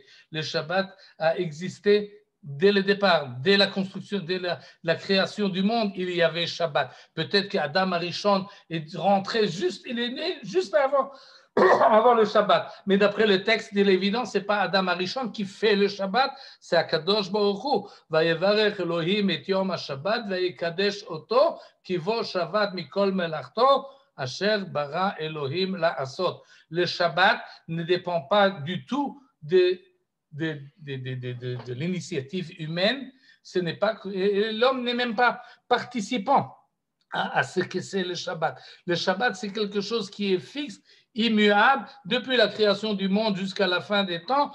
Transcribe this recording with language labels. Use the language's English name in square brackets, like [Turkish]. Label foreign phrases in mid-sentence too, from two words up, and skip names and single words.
[French] Le Shabbat a existé dès le départ, dès la construction, dès la création du monde, il y avait Shabbat. Peut-être qu'Adam Arishon est rentré il est né juste avant le Shabbat. Mais d'après le texte de l'évidence, ce n'est pas Adam Arishon qui fait le Shabbat, c'est [Hebrew] הקדוש ברוך הוא. ויברך אלוהים את יום השבת, ויקדש אותו, כי בו שבת מכל מלאכתו, אשר ברא אלוהים לעשות. [French] Le Shabbat ne dépend pas du tout de l'initiative humaine. L'homme n'est même pas participant à ce que c'est le Shabbat. Le Shabbat, c'est quelque chose qui est fixe, immuable, depuis la création du monde jusqu'à la fin des temps.